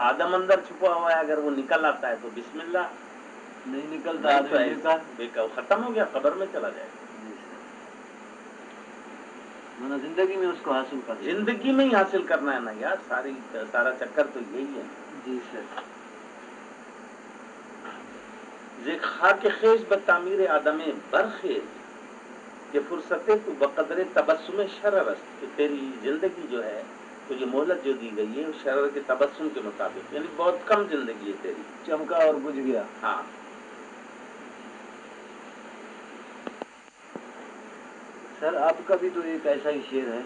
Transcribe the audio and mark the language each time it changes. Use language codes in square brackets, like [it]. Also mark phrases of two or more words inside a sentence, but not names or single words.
[ur] آدم اندر چھپا ہوا ہے، اگر وہ نکل آتا ہے تو بسم اللہ، نہیں نکلتا نہیں تو آدمی بیکار. بیکار ختم ہو گیا، قبر میں چلا جائے گا. جی سر، مانا زندگی میں اس کو حاصل کر لیں. زندگی میں ہی حاصل کرنا ہے نا یار، سارا چکر تو یہی ہے. جی سر، [fa] ذک خاک خیز بتعمیر آدم برخیز، کہ فرصت تو بقدر تبسم شرر است، [ur] کہ تیری زندگی جو ہے تو یہ مہلت جو دی گئی ہے وہ شرر کے تبسم کے مطابق، یعنی بہت کم زندگی ہے تیری. چمکا اور بجھ گیا. ہاں. سر آپ کا بھی تو ایک ایسا ہی شعر ہے.